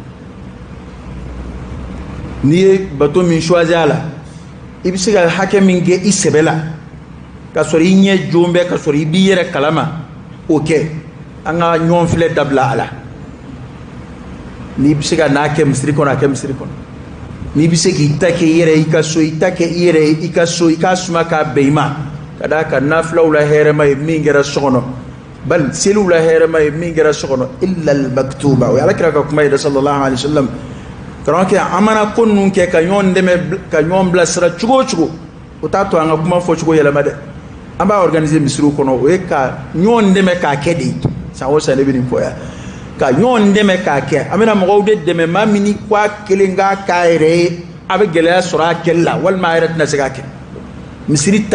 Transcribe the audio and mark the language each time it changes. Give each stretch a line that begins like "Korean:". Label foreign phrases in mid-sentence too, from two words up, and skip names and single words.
Bambara: n'i ye bato min choisir a la i bɛ se ka hakɛ min kɛ i sɛbɛ la ka sɔrɔ i ɲɛ jon bɛ ka sɔrɔ i b'i yɛrɛ kalama o kɛ an ka ɲɔgɔn filɛ dabila a la n'i bɛ se ka n'a kɛ misiri kɔnɔ a kɛ misiri kɔnɔ n'i bɛ se k'i ta kɛ i yɛrɛ i ka so i ta kɛ i yɛrɛ i ka so i k'a suma k'a bɛn i ma ka d'a kan nafilaw la hɛrɛma ye min kɛra so kɔnɔ bali seliw la hɛrɛma ye min kɛra so kɔnɔ
Arabic: إلا المكتوبة
Bambara: o ye alakira ka kuma ye
Arabic: صلى الله عليه وسلم
Bambara: karamɔgɔkɛ an mana ko ninnu kɛ ka ɲɔgɔn dɛmɛ ka ɲɔgɔn bilasira cogo o cogo o t'a to an ka kuma fɔ cogo yɛlɛma dɛ an b'a organiser misiriw kɔnɔ o ye ka ɲɔgɔn dɛmɛ k'a kɛ de san o san ne bɛ nin fɔ yan ka ɲɔgɔn dɛmɛ k'a kɛ an bɛna mɔgɔw de dɛmɛ maa min ni ko a kelen k'a k'a yɛrɛ ye a bɛ gɛlɛya sɔrɔ a kɛli la walima a yɛrɛ tɛna se k'a kɛ misiri ta